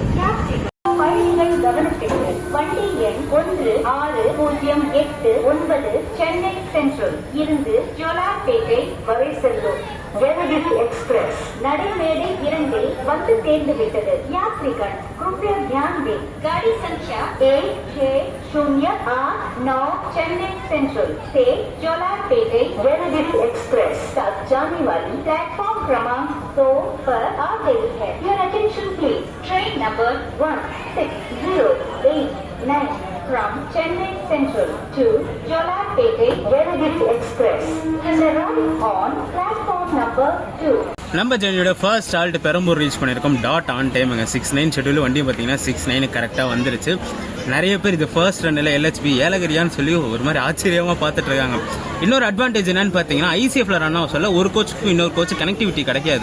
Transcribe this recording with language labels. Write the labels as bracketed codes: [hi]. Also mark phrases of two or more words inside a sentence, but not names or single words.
[ta] பயணிகள் கவனத்திற்கு வண்டி எண் 16089 சென்னை சென்ட்ரல் இருந்து ஜோலார்பேட்டை வரை செல்லும் ஜெகதீஷ் எக்ஸ்பிரஸ் நடைமேடை 2 வந்து சேர்ந்து விட்டது. [hi] यात्रीगण कृपया ध्यान दें, गाड़ी संख्या 1608 चेन्नई सेंट्रल से जोलारपेटे जगदीश एक्सप्रेस तक जाने वाली प्लेटफॉर्म क्रमांक 2 पर आ गई है. [en] Your attention please. Train number 16089 from Chennai Central to Jolarpete Jagadish Express is arriving on platform number 2. [ta] நம்ம ஜெர்னியோட [en] first halt [ta] பெரம்பூர் ரீச் பண்ணியிருக்கோம். [en] dot on [ta] டைமுங்க. 6:09 ஷெட்யூல். வண்டியும் பார்த்தீங்கன்னா 6:09 கரெக்டாக வந்துருச்சு. நிறைய பேர் இது ஃபர்ஸ்ட் ரன்னில் எல்ஹெச்பி ஏலகிரியான்னு சொல்லி ஒரு மாதிரி ஆச்சரியமாக பார்த்துட்டு இருக்காங்க. இன்னொரு அட்வான்டேஜ் என்னன்னு பார்த்தீங்கன்னா ஐசிஎஃப்ல ரன் ஆக சொல்ல ஒரு கோச்சுக்கும் இன்னொரு கோச்சு கனெக்டிவிட்டி கிடைக்காது.